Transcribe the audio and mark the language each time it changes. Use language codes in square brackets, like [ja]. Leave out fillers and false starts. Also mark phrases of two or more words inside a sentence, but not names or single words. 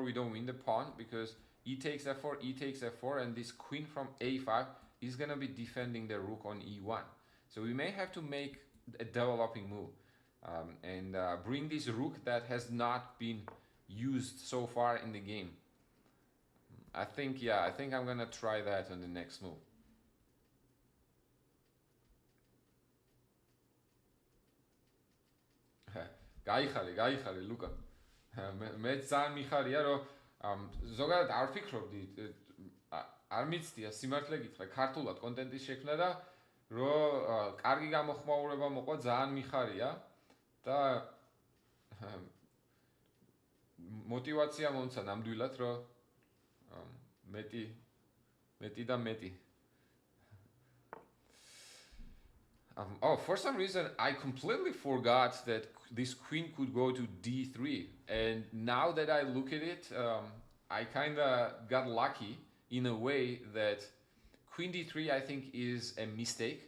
[en] We don't win the pawn because E takes F4, E takes F4, and this queen from A5 is gonna be defending the rook on E1. So we may have to make a developing move and bring this rook that has not been used so far in the game. I think I'm gonna try that on the next move. [ka] გაიხარე ლუკა. მე ძალიან მიხარია რომ ზოგადად არ ვფიქრობდი, არ მიცდია სიმართლე გითხრა, ქართულად კონტენტის შექმნა და რომ კარგი გამოხმაურება მოყვა, ძალიან მიხარია და мотивация მომცა ნამდვილად რომ მეტი და მეტი. [en] Oh, for some reason, I completely forgot that this queen could go to D3. And now that I look at it, I kind of got lucky in a way that queen D3, I think, is a mistake.